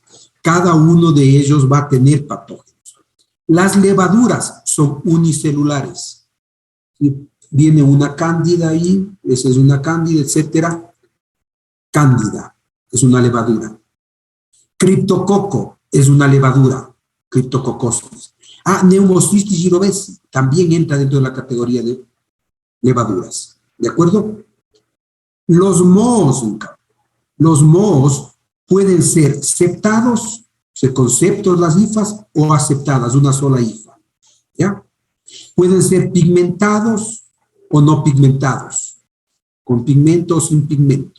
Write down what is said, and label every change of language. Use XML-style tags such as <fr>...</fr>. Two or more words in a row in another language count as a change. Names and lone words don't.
<es>Cada uno de ellos va a tener patógenos. Las levaduras son unicelulares. ¿Sí? Viene una cándida ahí, esa es una cándida, etcétera. Cándida es una levadura. Criptococo es una levadura, Cryptococcus. Pneumocystis gyrovesi también entra dentro de la categoría de levaduras. ¿De acuerdo? Los mohos pueden ser septados, con septos las hifas, o aceptadas, una sola hifa. ¿Ya? Pueden ser pigmentados o no pigmentados, con pigmento o sin pigmento.</es>